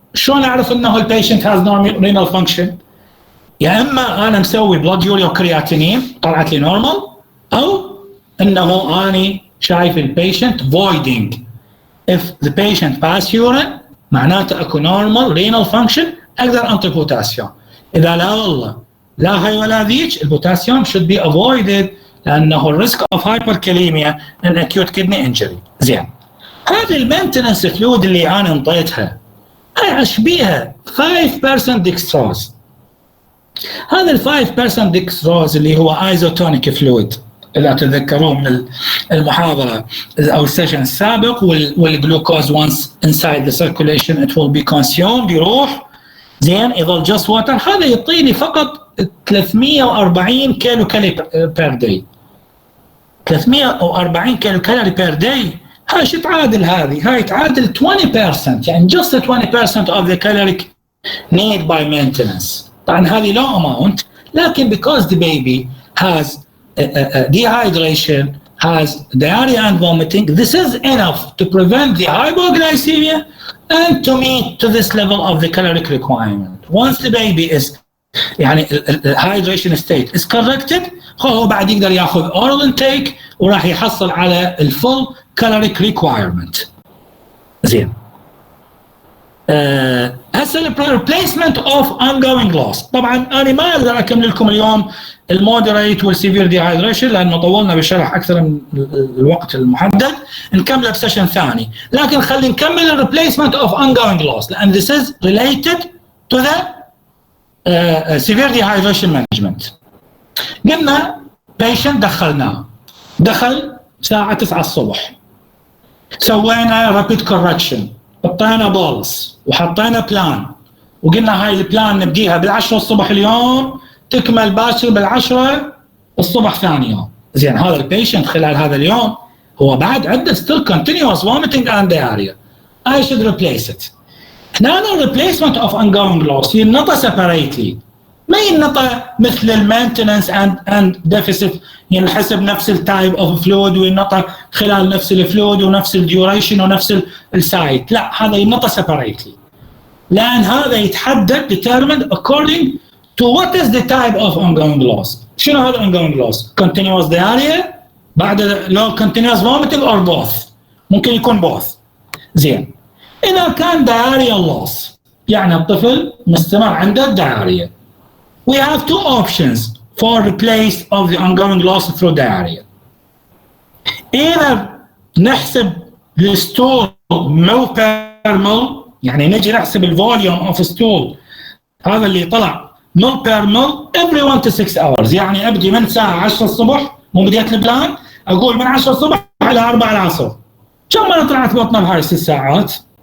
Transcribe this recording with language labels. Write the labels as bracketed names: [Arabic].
[Arabic] شلون اعرف انه البيشنت هاز نورمال رينال فانكشن؟ يا اما انا مسوي بلاد يوريا وكرياتينين طلعت لي نورمال، او انه اني شايف البيشنت voiding. [English] if the patient pass urine [Arabic] معناته اكو [English] normal renal function [Arabic] اقدر انطي بوتاسيوم. اذا لا والله لا هاي ولا ذيك البوتاسيوم [English] should be avoided [Arabic] لانه الريسك اوف هايبركاليميا ان acute kidney injury. زين هذه المينتنس فلويد اللي انا انطيتها هاي اشبيها 5% ديكستروز. هذا ال 5% ديكستروز اللي هو ايزوتونيك فلويد اذا تتذكرون من المحاضره او السيشن السابق، والجلوكوز [English] once inside the circulation it will be consumed [Arabic] يروح زين يظل [English] just water. [Arabic] هذا يعطيني فقط 340 كيلو كالوري بير داي. 340 كيلو كالوري بير داي هاي شو تعادل؟ هاي تعادل 20%، يعني [English] just 20% of the caloric need by maintenance. [Arabic] طبعا هذه [English] low amount، لكن because the baby has dehydration, has diarrhea and vomiting, this is enough to prevent the hypoglycemia and to meet to this level of the caloric requirement. Once the baby is يعني hydration state is corrected [Arabic] هو بعد يقدر ياخذ [English] oral intake [Arabic] وراح يحصل على الفول [English] caloric requirement. [Arabic] زين هسه [English] replacement of ongoing loss. [Arabic] طبعا انا ما اقدر اكمل لكم اليوم المودريت والسيفير ديهايدريشن لانه طولنا بالشرح اكثر من الوقت المحدد، نكمله بسيشن ثاني. لكن خلينا نكمل الريبليسمنت اوف ongoing loss لان [English] this is related to the severe dehydration management. [Arabic] قلنا patient دخل الساعه 9 الصبح، سوينا رابيد كوركشن، حطينا بولس وحطينا بلان، وقلنا هاي البلان نبديها بال10 الصبح اليوم تكمل باكر بال10 الصبح ثاني يوم. زين هذا البيشنت خلال هذا اليوم هو بعد عنده [English] still continuous vomiting and diarrhea. I should replace it. [Arabic] هنا الريبليسمنت اوف [English] ongoing loss ينطى separately. [Arabic] ما ينطى مثل المينتننس اند ديفيسيت، ينحسب نفس التايب اوف فلويد وينطى خلال نفس الفلويد ونفس الديوريشن ونفس السايت. لا، هذا ينطى سيبريتلي، لان هذا يتحدد [English] determined according to what is the type of ongoing loss. شنو هذا ongoing loss؟ continuous diarrhea بعد لو continuous vomiting or both، [Arabic] ممكن يكون [English] both. زين، اذا كان diarrhea loss [Arabic] يعني الطفل مستمر عنده [English] diarrhea، we have two options for replace of the ongoing loss through diarrhea. [Arabic] either نحسب الستول مل بير مل، يعني نجي نحسب الفوليوم اوف ستول هذا اللي طلع مل بير مل [English] every 1 to 6 hours، [Arabic] يعني ابدي من الساعه 10 الصبح مو بديت البلان، اقول من 10 الصبح الى 4 العصر كم مره طلعت بطنه بهاي 6 ساعات.